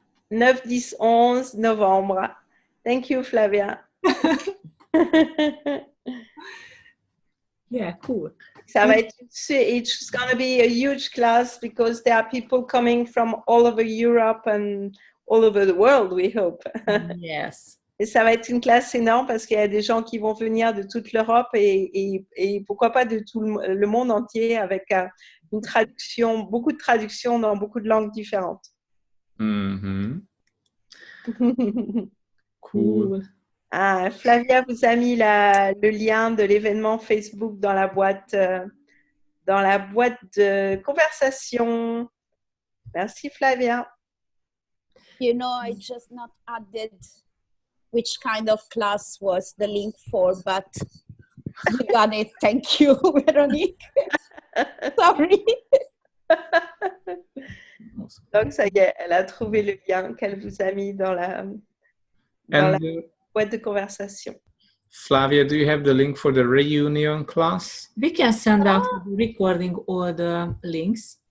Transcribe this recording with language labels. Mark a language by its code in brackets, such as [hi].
[fr] 9, 10, 11 novembre. [en] Thank you, Flavia. Yeah, cool. [fr] Ça va être, [en] it's going to be a huge class because there are people coming from all over Europe and all over the world, we hope. Yes. [fr] Et ça va être une classe énorme parce qu'il y a des gens qui vont venir de toute l'Europe et pourquoi pas de tout le monde entier avec une traduction, beaucoup de traductions dans beaucoup de langues différentes. [en] Mm-hmm. Cool. [fr] Ah, Flavia vous a mis le lien de l'événement Facebook dans la boîte de conversation. Merci Flavia. [en] You know, I just not added which kind of class was the link for, but you got it. Thank you, Veronique. Sorry. [fr] Donc, ça y est, elle a trouvé le lien qu'elle vous a mis dans la boîte de conversation. [en] Flavia, do you have the link for the reunion class? We can send out the recording all the links.